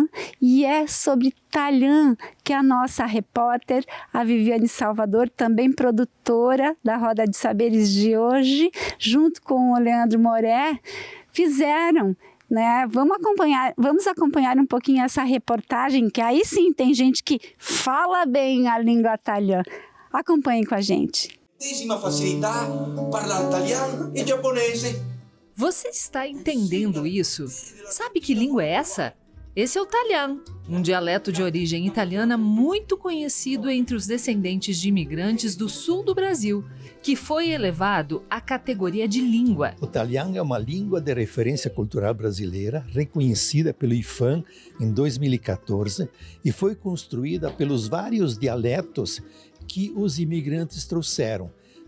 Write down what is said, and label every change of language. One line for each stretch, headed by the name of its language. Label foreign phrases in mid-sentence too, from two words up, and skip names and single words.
Portuguese: E é sobre Talhã que a nossa repórter, a Viviane Salvador, também produtora da Roda de Saberes de hoje, junto com o Leandro Moré, fizeram. Né? Vamos acompanhar um pouquinho essa reportagem, que aí sim tem gente que fala bem a língua italiana. Acompanhem com a gente.
Italian: Facilità parlare italiano e giapponese.
Portuguese: Você está entendendo isso? Sabe que língua é essa? Esse é o Talhã, um dialeto de origem italiana muito conhecido entre os descendentes de imigrantes do sul do Brasil, que foi elevado à categoria de língua. O Talhã é uma língua de referência cultural brasileira, reconhecida pelo IFAM em 2014 e foi construída pelos vários dialetos que os imigrantes trouxeram.